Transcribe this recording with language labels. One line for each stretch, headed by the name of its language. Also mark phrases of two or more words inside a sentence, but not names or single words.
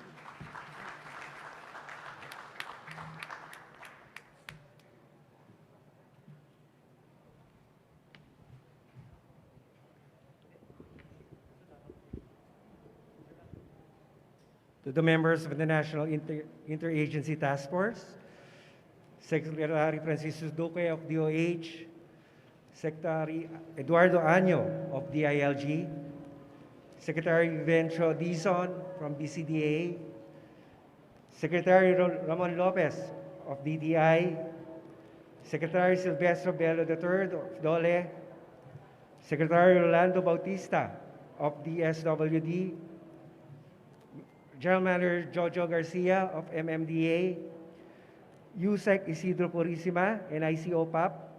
English: To the members of the National Interagency Task Force, Secretary Francisco Duque of DOH, Secretary Eduardo Año of DILG, Secretary Vivencio Dizon from BCDA, Secretary Ramon Lopez of DTI, Secretary Silvestre Bello III of DOLE, Secretary Rolando Bautista of DSWD, General Manager Jojo Garcia of MMDA, USEC Isidro Purisima, NICOPAP,